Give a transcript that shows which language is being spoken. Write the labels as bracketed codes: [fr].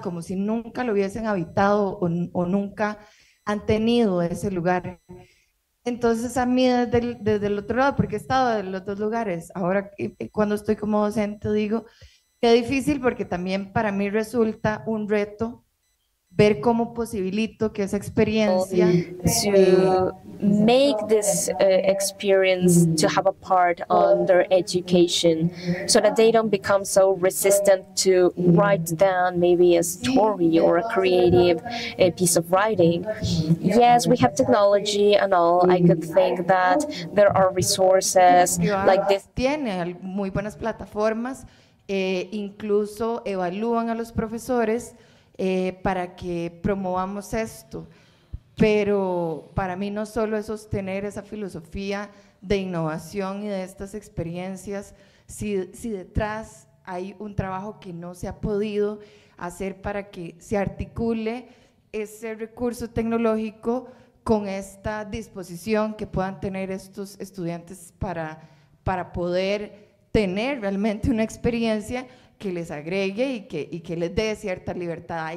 [es] Como si nunca lo hubiesen habitado o nunca han tenido ese lugar. Entonces a mí desde el otro lado, porque he estado en los dos lugares, ahora cuando estoy como docente digo, qué difícil, porque también para mí resulta un reto ver cómo posibilito que esa experiencia [en] to make this experience to have a part on their education, so that they don't become so resistant to write down maybe a story or a creative piece of writing. Yes, we have technology and all. I could think that there are resources like this. [es] Tiene muy buenas plataformas, incluso evalúan a los profesores para que promovamos esto. Pero para mí no solo es sostener esa filosofía de innovación y de estas experiencias, si detrás hay un trabajo que no se ha podido hacer para que se articule ese recurso tecnológico con esta disposición que puedan tener estos estudiantes para poder tener realmente una experiencia que les agregue y que les dé cierta libertad.